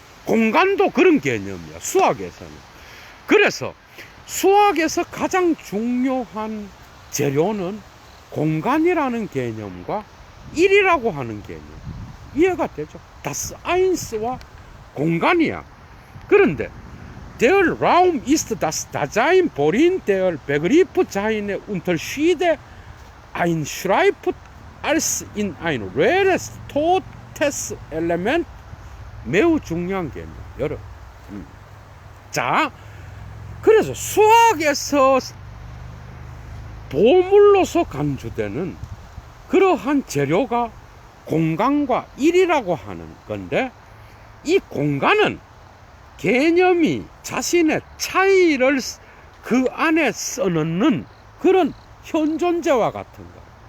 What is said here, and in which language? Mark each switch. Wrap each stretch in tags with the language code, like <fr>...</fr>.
<ko>공간도 그런 개념이야, 수학에서는. 그래서 수학에서 가장 중요한 재료는 공간이라는 개념과 1이라고 하는 개념. 이해가 되죠? Das Eins와 공간이야. 그런데</ko> <de>Der Raum ist das Dasein, worin der Begriff seine Unterschiede einschreibt, als in ein reales, totes Element.</de> <ko>매우 중요한 개념, 여러분. 자, 그래서 수학에서 보물로서 간주되는 그러한 재료가 공간과 1이라고 하는 건데, 이 공간은 개념이 자신의 차이를 그 안에 써넣는 그런 현존재와 같은 거.</ko>